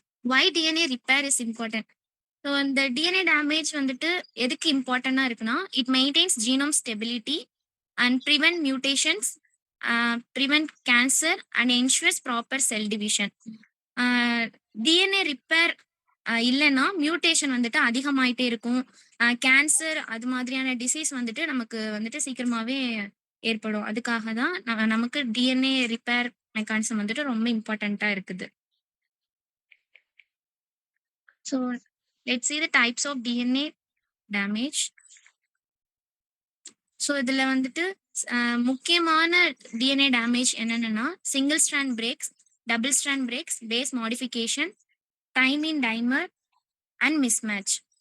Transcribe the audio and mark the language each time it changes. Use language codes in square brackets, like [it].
[en] why DNA repair is important. [ta] So இந்த DNA damage வந்துட்டு எதுக்கு இம்பார்ட்டண்டாக இருக்குன்னா, [en] It maintains genome stability and prevent mutations, prevent cancer and ensures proper cell division. [ta] DNA repair இல்லைன்னா mutation வந்துட்டு அதிகமாயிட்டே இருக்கும். Cancer அது மாதிரியான டிசீஸ் வந்துட்டு நமக்கு வந்துட்டு சீக்கிரமாவே ஏற்படும். அதுக்காக தான் நமக்கு டிஎன்ஏ ரிப்பேர் மெக்கானிசம் வந்துட்டு ரொம்ப இம்பார்ட்டண்ட்டாக இருக்குது. So [en] let's see the types of DNA damage. [ta] So இதில் வந்துட்டு முக்கியமான டிஎன்ஏ டேமேஜ் என்னென்னா single strand breaks, double strand breaks, base modification, thymine timer and mismatch.